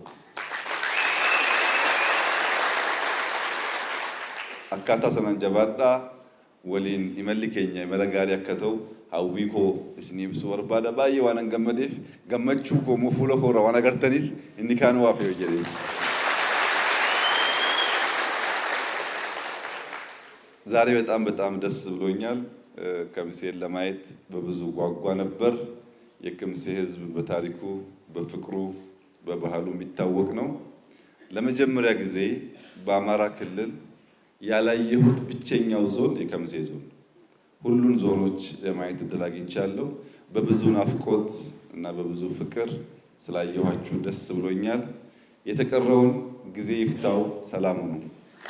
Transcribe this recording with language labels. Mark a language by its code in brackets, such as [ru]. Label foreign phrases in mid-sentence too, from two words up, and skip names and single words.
[om] Akkaataa sanaan jabaadhaa. Waliin imalli keenya imala gaarii akka ta'u hawwii koo isinii ibsuu barbaada. Baay'ee waan gammadeef gammachuu koo fuula koo irraa waan agartaniif inni kaan waafee jedhee. [am] ዛሬ በጣም ደስ ብሎኛል። ከምሴን ለማየት በብዙ ጓጓ ነበር። የከምሴ ህዝብ በታሪኩ በፍቅሩ በባህሉ የሚታወቅ ነው። ለመጀመሪያ ጊዜ በአማራ ክልል ያላየሁት ብቸኛው ዞን የከምሴ ዞን። ሁሉን ዞኖች ለማየት እድል አግኝቻለሁ። በብዙ ናፍቆት እና በብዙ ፍቅር ስላየኋችሁ ደስ ብሎኛል። የተቀረውን ጊዜ ይፍታው። ሰላም ነው።